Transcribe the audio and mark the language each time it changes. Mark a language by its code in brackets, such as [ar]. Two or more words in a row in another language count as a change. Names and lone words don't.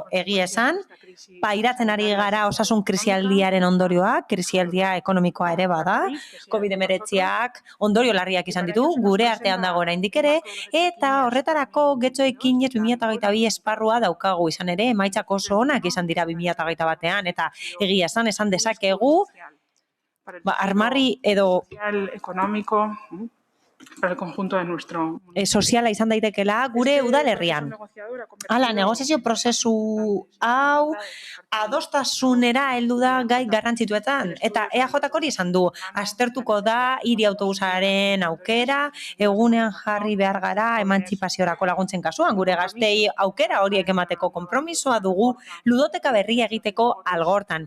[eu] Egia esan, pairatzen ari gara osasun krisialdiaren ondorioak, krisialdia ekonomikoa ere bada, COVID-19ak ondorio larriak izan ditu, gure artean dago oraindik ere, eta horretarako getxoekin 2022 esparrua daukagu izan ere, emaitzak oso onak izan dira 2021an, eta egia esan dezakegu, armarri edo [es] económico para el conjunto de nuestro [eu] soziala izan daitekela gure udalerrian. Hala, negoziazio prozesu hau adostasunera heldu da gai garrantzituetan, eta EAJak hori izan du, aztertuko da hiri autobusaren aukera, egunean jarri behar gara emantzipaziorako laguntzen kasuan, gure gaztei aukera horiek emateko konpromisoa dugu ludoteka berria egiteko algortan.